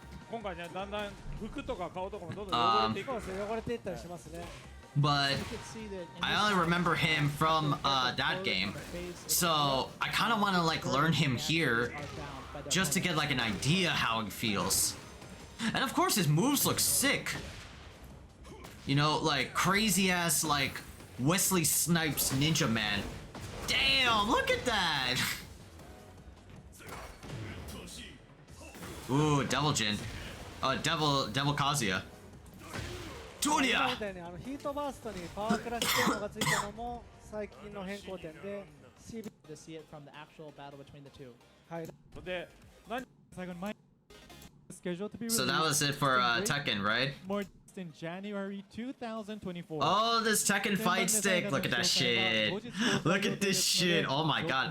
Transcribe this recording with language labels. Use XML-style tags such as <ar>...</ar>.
<ja>今回ね、だんだん服とか顔とかもどんどん汚れていく。そうですね、汚れていったりしますね。</ja> <en>But I only remember him from that game, so I kind of want to like learn him here just to get like an idea how it feels. And of course his moves look sick. You know, like crazy ass like Wesley Snipes Ninja Man. Damn, look at that. Ooh, Devil Jin. Devil Kazuya.</en> <ja>今みたいにヒートバーストにパワークラッシュ機能がついたのも最近の変更点で CB</ja> <en>To see it from the actual battle between the two.</en> <ja>はい。で、何</ja> <en>scheduled to be So that was it for Tekken, right? more in January 2024. Oh, this Tekken fight stick. Look at that shit. Look at this shit. Oh my god.</en>